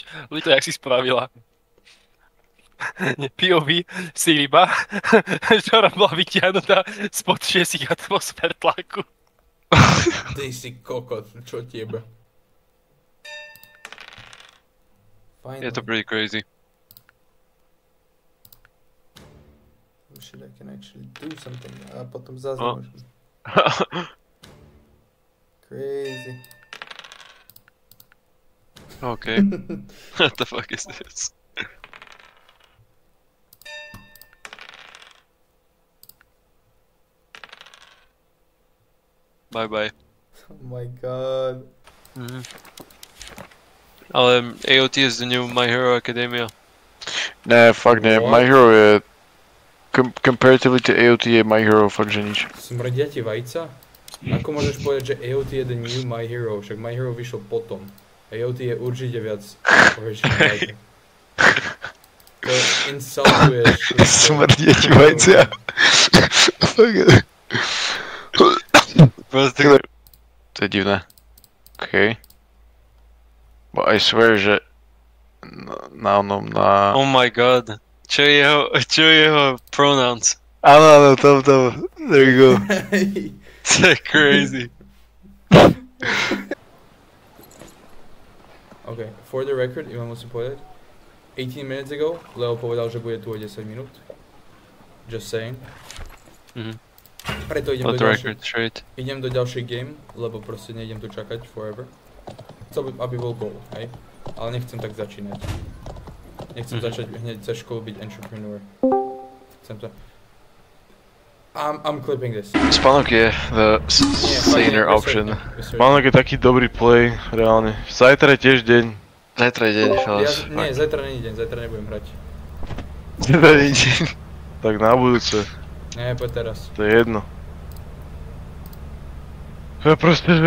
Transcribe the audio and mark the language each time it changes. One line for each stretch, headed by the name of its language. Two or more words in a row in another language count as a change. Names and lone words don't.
Slovak: Lito, jak si spravila. POV si ryba, ktorá bola vytiahnutá spod 6 atmosfér tlaku. Ty si kokot, čo tebe? Je to
English: pretty crazy. Shit, I can actually do something.
Slovak: A potom zase môžem.
English: Crazy. Okay. What the fuck is this? Bye bye. Oh my god. Ale AOT is the new My Hero Academia. Nah, fuck
Slovak: ne, My Hero
English: comparatively to
Slovak: AOT je My Hero fakt že nič. Smrdia ti vajca? Ako môžeš povedať, že AOT je
English: the new
Slovak: My Hero? Však My Hero vyšiel potom. AOT je určite viac originálne. To insultuješ. Smrdia ti vajcia. To je divné.
English: OK. But I swear,
Slovak: že na onom na...
English: Oh my god.
Slovak: Čo je jeho pronouns? Áno, tam.
English: There you go.
Slovak: To je crazy.
English: OK, for the record,
Slovak: iba musím povedať. 18
English: minutes ago,
Slovak: Leo povedal, že bude tu o 10 minút.
English: Just saying.
Slovak: Preto idem
English: For
Slovak: do
English: the
Slovak: ďalšej...
English: record, straight.
Slovak: Idem do ďalšej game, lebo proste nejdem tu čakať forever. Chcel by, aby bol goal, hej? Ale nechcem tak začínať. Nechcem začať hneď cez školu byť entrepreneur. Chcem to...
English: I'm clipping this.
Slovak: Spánok je
English: the saner option.
Slovak: Spánok je taký dobrý play, reálne. Zajtra je tiež deň. Zajtra je deň, fellas. Nie, zajtra není deň, zajtra nebudem hrať. Zajtra je deň. Tak na budúce. Nie, poď teraz. To je jedno. Ja proste, že...